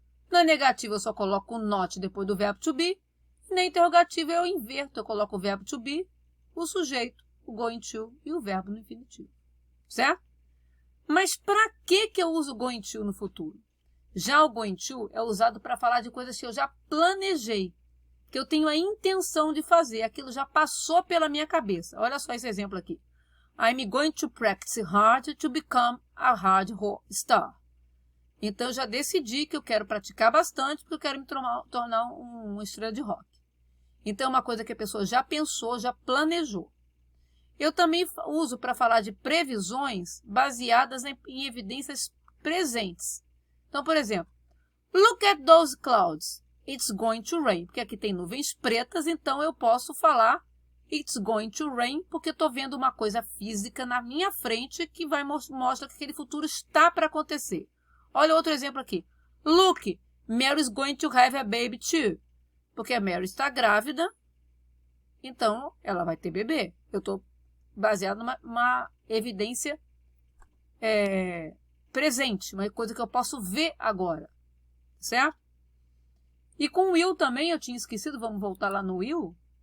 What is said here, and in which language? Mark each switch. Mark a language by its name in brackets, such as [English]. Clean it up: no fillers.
[Portuguese] Na negativa, eu só coloco o not depois do verbo to be. E na interrogativa, eu inverto. Eu coloco o verbo to be, o sujeito, o going to e o verbo no infinitivo. Certo? Mas para que eu uso going to no futuro? Já o going to é usado para falar de coisas que eu já planejei, que eu tenho a intenção de fazer. Aquilo já passou pela minha cabeça. Olha só esse exemplo aqui. [English] I'm going to practice hard to become a hard rock star. [Portuguese] Então, eu já decidi que eu quero praticar bastante porque eu quero me tornar uma estrela de rock. Então, é uma coisa que a pessoa já pensou, já planejou. Eu também uso para falar de previsões baseadas em evidências presentes. Então, por exemplo, [English] look at those clouds. It's going to rain. [Portuguese] Porque aqui tem nuvens pretas, então eu posso falar [English] it's going to rain, [Portuguese] porque estou vendo uma coisa física na minha frente que mostra que aquele futuro está para acontecer. Olha outro exemplo aqui. [English] Look, Mary's going to have a baby too. [Portuguese] Porque a Mary está grávida, então ela vai ter bebê. Eu estou baseado numa evidência presente, uma coisa que eu posso ver agora. Certo? E com o will também eu tinha esquecido, vamos voltar lá no will.